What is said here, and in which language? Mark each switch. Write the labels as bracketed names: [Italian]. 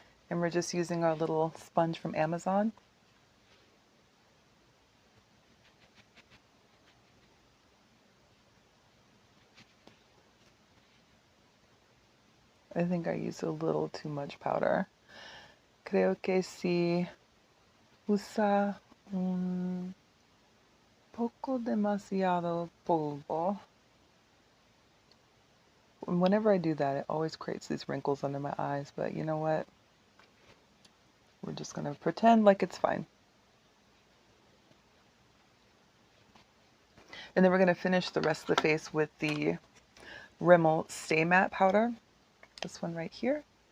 [English] And we're just using our little sponge from Amazon. I think I used a little too much powder. [Spanish] Creo que si usa un poco demasiado polvo. [English] Whenever I do that, it always creates these wrinkles under my eyes, but you know what? We're just gonna pretend like it's fine. And then we're gonna finish the rest of the face with the Rimmel Stay Matte powder. This one right here.